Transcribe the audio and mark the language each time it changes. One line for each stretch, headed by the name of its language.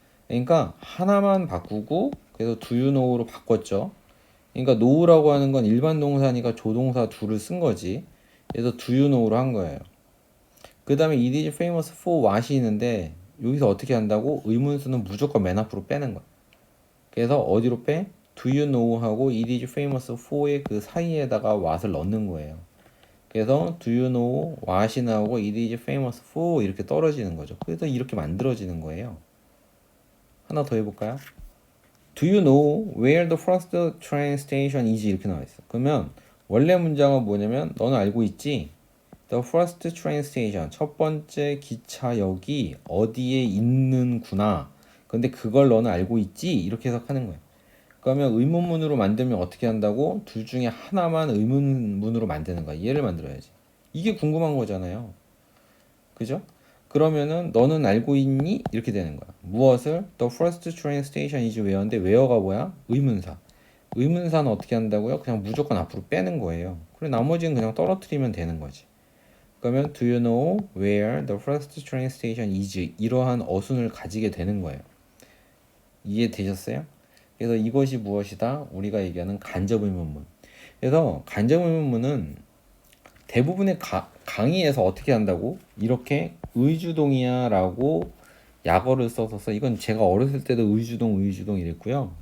Korean: 그러니까 하나만 바꾸고 그래서
English: do you know
Korean: 로 바꿨죠. 그러니까 know라고 하는 건 일반 동사니까 조동사 do를 쓴 거지. 그래서
English: do you know
Korean: 로 한 거예요. 그 다음에
English: it is famous for what
Korean: 이 있는데 여기서 어떻게 한다고? 의문수는 무조건 맨 앞으로 빼는 거야. 그래서 어디로 빼?
English: do you know
Korean: 하고
English: it is famous for
Korean: 의 그 사이에다가 what을 넣는 거예요. 그래서
English: do you know what
Korean: 이 나오고
English: it is famous for
Korean: 이렇게 떨어지는 거죠. 그래서 이렇게 만들어지는 거예요. 하나 더 해볼까요?
English: Do you know where the first train station is?
Korean: 이렇게 나와 있어. 그러면 원래 문장은 뭐냐면 너는 알고 있지?
English: The first train station
Korean: 첫 번째 기차역이 어디에 있는구나. 근데 그걸 너는 알고 있지? 이렇게 해석하는 거예요. 그러면 의문문으로 만들면 어떻게 한다고? 둘 중에 하나만 의문문으로 만드는 거야. 얘를 만들어야지. 이게 궁금한 거잖아요. 그죠? 그러면은 너는 알고 있니? 이렇게 되는 거야. 무엇을?
English: The first train station is where
Korean: 인데 where가 뭐야? 의문사. 의문사는 어떻게 한다고요? 그냥 무조건 앞으로 빼는 거예요. 그리고 나머지는 그냥 떨어뜨리면 되는 거지.
English: 그러면 do you know where the first train station is?
Korean: 이러한 어순을 가지게 되는 거예요. 이해되셨어요? 그래서 이것이 무엇이다? 우리가 얘기하는 간접의문문. 그래서 간접의문문은 대부분의 강의에서 어떻게 한다고? 이렇게 의주동이야 라고 약어를 써서 이건 제가 어렸을 때도 의주동 이랬고요.